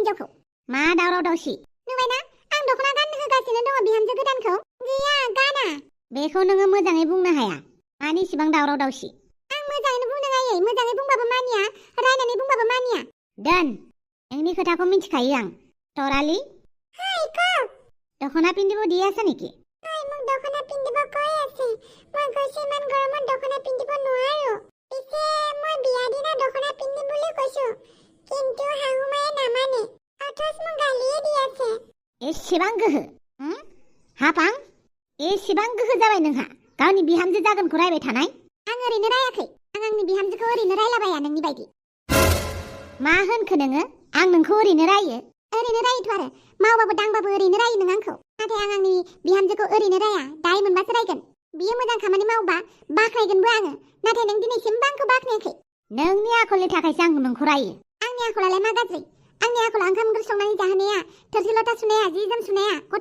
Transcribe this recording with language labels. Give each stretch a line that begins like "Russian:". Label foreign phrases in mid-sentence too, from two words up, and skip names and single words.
Bodo: हिन्जावखौ मा दावराव दावसि नुबायना आं दखना गाननो होगासिनो दङ बिहामजो गोदानखौ गैया गाना बेखौ नोङो मोजाङै बुंनो हाया मानि इसिबां दावराव दावसि आं मोजाङैनो बुंदों आयै मोजाङै बुंबाबो मानिया रायनानै बुंबाबो मानिया दोन नोंनि खोथाखौ मिथिखायो आं
Assamese: তৰালি হাই ক দখনা পিন্ধিব দি আছে নেকি হাই মোক দখনা পিন্ধিব কৈ আছে মই কৈছো ইমান গৰমত দখনা পিন্ধিব নোৱাৰো পিছে মই বিয়া দিনা দখনা পিন্ধিম বুলি কৈছো কিন্তু হাহুমায়ে নামানে অথচ মোক গালিয়ে দি আছে
Bodo: एसेबां गोहो हाबां एसेबां गोहो जाबाय नोंहा गावनि बिहामजो जागोनखौ रायबाय थानाय आं ओरैनो रायाखै आं आंनि बिहामजोखौ ओरैनो रायलाबाया नोंनि बायदि मा होनखो नोङो आं नोंखौ ओरैनो रायो ओरैनो रायोथ' आरो मावबाबो दांबाबो ओरैनो रायो नों आंखौ नाथाय आं आंनि बिहामजोखौ ओरैनो राया दाय मोनबासो रायगोन बियो मोजां खामानि मावबा बाख्नायगोनबो आङो नाथाय नों दिनैसिमबो आंखौ बाख्नायाखै नोंनि आखलनि थाखायसो आं नोंखौ रायो आंनि आखलालाय मा गाज्रि आंनि आखला ओंखाम ओंख्रि संनानै जाहोनाया थोरसि लथा सुनाया जि जोम सुनाया गथ'